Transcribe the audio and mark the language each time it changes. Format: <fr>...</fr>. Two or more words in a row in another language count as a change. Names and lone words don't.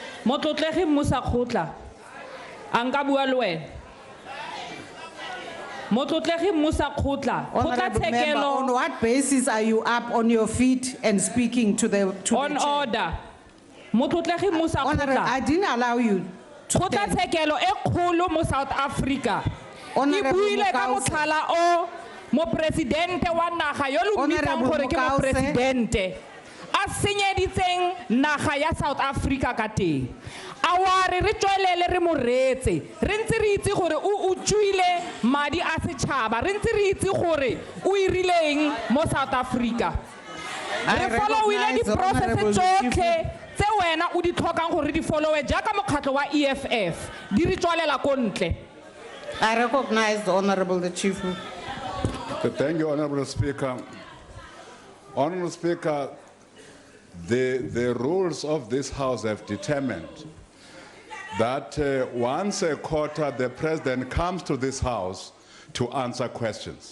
<en>Honorable member, on what basis are you up on your feet and speaking to the order? I didn't allow you to South Africa.</en> <tn>Mopresidente wa naga yo lo mmitang</tn> <en>Honorable</en> <tn>gore ke Mokause. mopresidente a senyeditseng naga ya South Africa ka teng. A wa re tswelele re mo retse re ntse re itse gore o utswile madi a setšhaba re ntse re itse gore o irileng mo South Africa.</tn> <en>I</en> <tn>Re followile</tn> <en>recognize</en> <tn>di process</tn> <en>Honorable</en> <tn>tsotlhe tse wena o di tlhokang gore di followe jaaka mokgatlho wa EFF di re tswalela ko ntle.</tn> <en>I recognize the Honorable the Chief Whip. Thank you, Honorable Speaker. Honorable Speaker, the rules of this House have determined that once a quarter the President comes to this House to answer questions.</en>